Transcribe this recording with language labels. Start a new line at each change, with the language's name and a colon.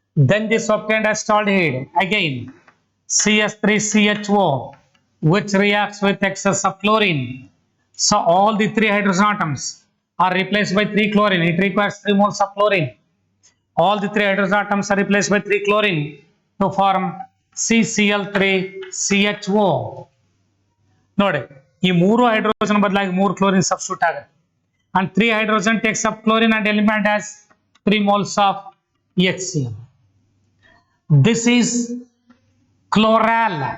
English: Then this obtained acetaldehyde again CS3CHO, which reacts with excess of chlorine. So all the 3 hydrogen atoms are replaced by 3 chlorine. It requires 3 moles of chlorine. All the 3 hydrogen atoms are replaced by 3 chlorine to form CCl3CHO.
Kannada: ನೋಡಿ ಈ 3 hydrogen ಬದಲಾಗಿ 3 chlorine substitute ಆಗುತ್ತೆ.
English: And 3 hydrogen takes up chlorine and element has 3 moles of HCl. This is chloral.